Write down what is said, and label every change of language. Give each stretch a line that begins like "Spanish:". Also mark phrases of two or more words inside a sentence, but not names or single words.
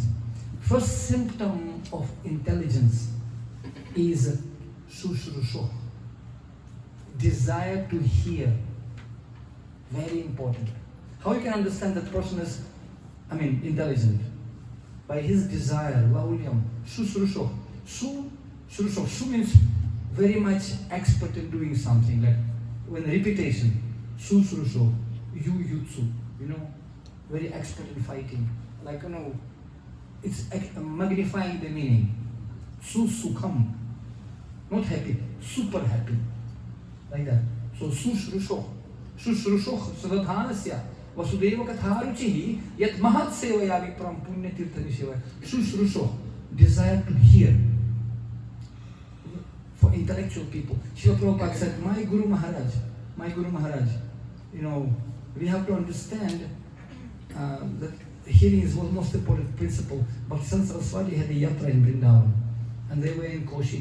English: First symptom of intelligence is sushrusho, desire to hear. Very important. How you can understand that person is, intelligent? By his desire,
Sanskrit: laulyam, sushrusho. Sushrusho.
English: Su means very much expert in doing something, like when repetition. Sushrusho, yutsu, very expert in fighting. Like, it's magnifying the meaning. Sukham, not happy, super happy. Like that. So sushrusho.
Sanskrit: Sushrusho sradhanasya vasudeva katharuchihi yat mahat sevaya vipram punya tirthani sevaya. Sushrusho,
English: desire to hear. For intellectual people. Srila Prabhupada said, my Guru Maharaj, we have to understand that hearing is one of the most important principle. Bhaktivedanta Saraswati had a yatra in Vrindaban, and they were in Koshi.